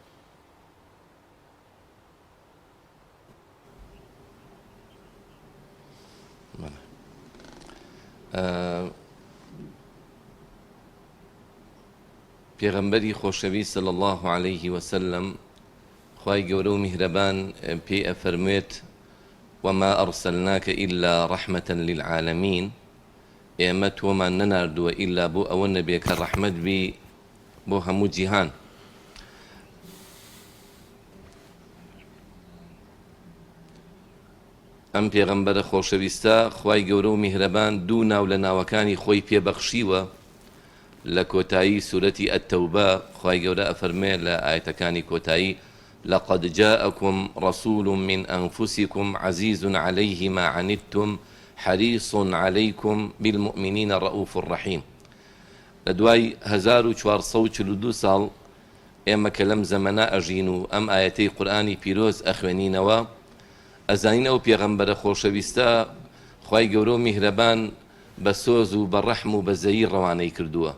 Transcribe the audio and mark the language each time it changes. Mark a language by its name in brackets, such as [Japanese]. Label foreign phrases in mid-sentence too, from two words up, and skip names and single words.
[Central Kurdish] پێغەمبەری خۆشەویست [Arabic] صلی الله عليه وسلم [Central Kurdish] خوای گەورە و میهرەبان پێی ئەفەرموێت [Arabic] وما ئەرسەلناکە إلا رحمة للعالمين [Central Kurdish] ئێمە تۆمان نەناردووە ئیلا بۆ ئەوە نەبێ کە ڕەحمەت بی بۆ هەموو جیهان. ئەم پێغەمبەرە خۆشەویستە خوای گەورە و میهرەبان دوو ناو لە ناوەکانی خۆی پێبەخشیوە لە کۆتایی سورەتی ئەتەوبە. خوای گەورە ئەفەرمێ لە ئایەتەکانی کۆتایی [Arabic] لقد جاءكم رسول من أنفسكم عزيز عليه ما عنتم حريص عليكم بالمؤمنين رؤوف رحيم. [Central Kurdish] لدواي 1442 ساڵ ئێمە کە لەم زەمەنە ئەژین و ئەم ئایەتەی قورئانی پیرۆز ئەخوێنینەوە ئەزانین ئەو پێغەمبەرە خۆشەویستە خوای گەورە و میهرەبان بە سۆز و بە ڕەحم و بە زەیی ڕەوانەی کردووە.